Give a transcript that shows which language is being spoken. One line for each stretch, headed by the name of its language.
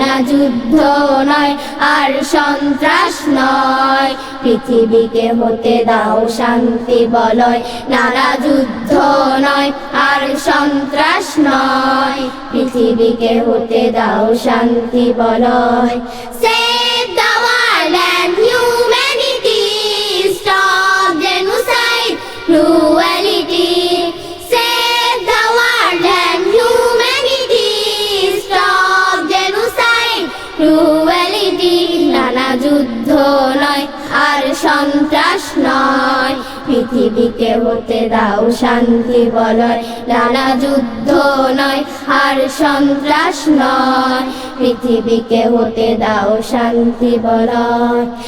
Bangla: যুদ্ধ নয় আর সন্ত্রাস নয়, পৃথিবীকে হতে দাও শান্তি বলয়। নানা যুদ্ধ নয় আর সন্ত্রাস নয়, পৃথিবীকে হতে দাও শান্তি বলয়।
English: Save the world and humanity, stop genocide, cruelty. Save the world and humanity, stop genocide, cruelty.
Bangla: নানা যুদ্ধ নয় আর সন্ত্রাস নয়, পৃথিবীকে হতে দাও শান্তি বলয়। নানা যুদ্ধ নয় আর সন্ত্রাস নয়, পৃথিবীকে হতে দাও শান্তি বলয়।